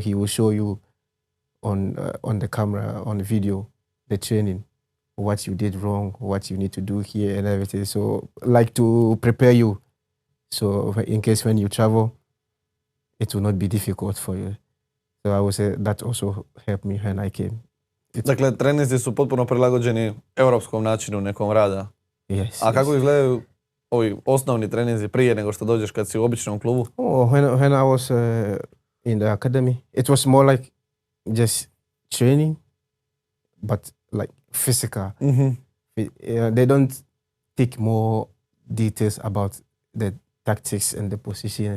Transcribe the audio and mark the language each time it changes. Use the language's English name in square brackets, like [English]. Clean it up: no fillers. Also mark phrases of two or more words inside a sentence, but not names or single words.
[English] He will show you on the camera, on the video, the training, what you did wrong, what you need to do here and everything. So like to prepare you. So in case when you travel, it will not be difficult for you. So I would say that also helped me when I came. [Croatian] Dakle, treninzi su potpuno prilagođeni europskom načinu nekom rada. [English] Yes. [Croatian] A kako izgledaju ovi osnovni treninzi prije nego što dođeš kad si u običnom klubu? [English] When I was in the academy, it was more like just training, but like physical. Mm-hmm. They don't take more details about the tactics and the position.